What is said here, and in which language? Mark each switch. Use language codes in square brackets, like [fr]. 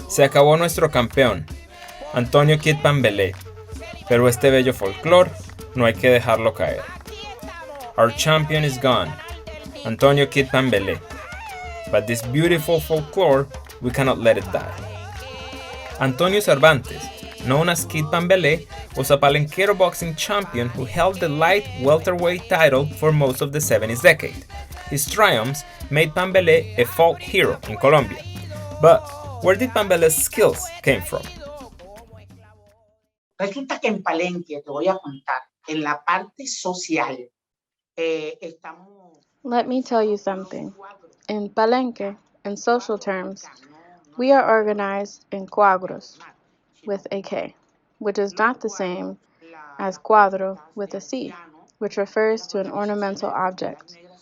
[es] Se acabó nuestro campeón, Antonio Kid Pambelé, pero este bello folclore no hay que dejarlo caer. [en] Our champion is gone, Antonio Kid Pambelé, but this beautiful folklore, we cannot let it die. Antonio Cervantes, known as Kid Pambelé, was a Palenquero boxing champion who held the light welterweight title for most of the 70s decade. His triumphs made Pambelé a folk hero in Colombia. But where did Pambelé's skills came from? [es] Resulta que en Palenque, te voy a contar, en la parte social, estamos... [en] Let me tell you something. In Palenque, in social terms, we are organized in cuadros with a K, which is not the same as cuadro with a C, which refers to an ornamental object.